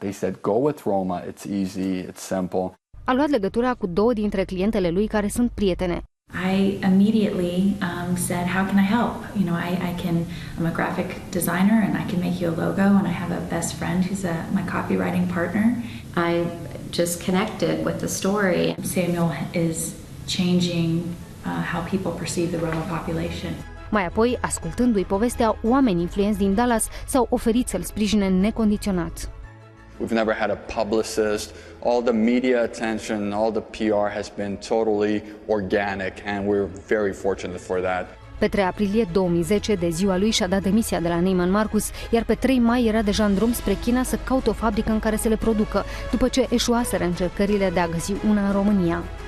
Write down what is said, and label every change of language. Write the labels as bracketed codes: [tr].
[en] They said, go with Roma, it's easy, it's simple. [ro] A luat legătura cu două dintre clientele lui care sunt prietene. [en] I immediately said, how can I help? I'm a graphic designer and I can make you a logo, and I have a best friend who's my copywriting partner. I just connected with the story. Samuel is changing how people perceive the Roma population. [ro] Mai apoi, ascultându-i povestea, oameni influenți din Dallas s-au oferit să-l sprijine necondiționat. [en] We've never had a publicist. All the media attention, all the PR has been totally organic, and we're very fortunate for that. [ro] Pe 3 aprilie 2010, de ziua lui, și-a dat demisia de la Neiman Marcus, iar pe 3 mai era deja în drum spre China să caute o fabrică în care să le producă, după ce eșuaseră încercările de a găsi una în România.